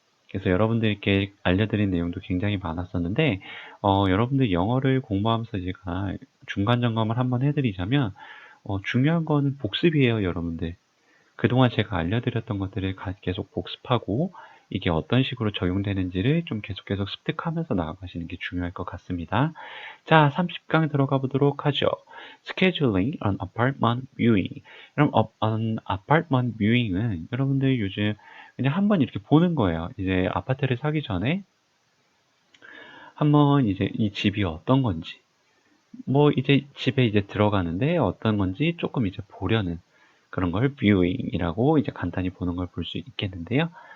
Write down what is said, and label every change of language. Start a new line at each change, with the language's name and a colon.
Korean: 그래서 여러분들께 알려드린 내용도 굉장히 많았었는데, 여러분들 영어를 공부하면서 제가 중간 점검을 한번 해드리자면, 중요한 거는 복습이에요, 여러분들. 그동안 제가 알려드렸던 것들을 계속 복습하고, 이게 어떤 식으로 적용되는지를 좀 계속 습득하면서 나아가시는 게 중요할 것 같습니다. 자, 30강 들어가 보도록 하죠.
English: Scheduling an apartment viewing.
Korean: 그럼
English: an apartment viewing
Korean: 은 여러분들 요즘 그냥 한번 이렇게 보는 거예요. 이제 아파트를 사기 전에 한번 이제 이 집이 어떤 건지, 뭐 이제 집에 이제 들어가는데 어떤 건지 조금 이제 보려는 그런 걸 viewing이라고 이제 간단히 보는 걸 볼 수 있겠는데요.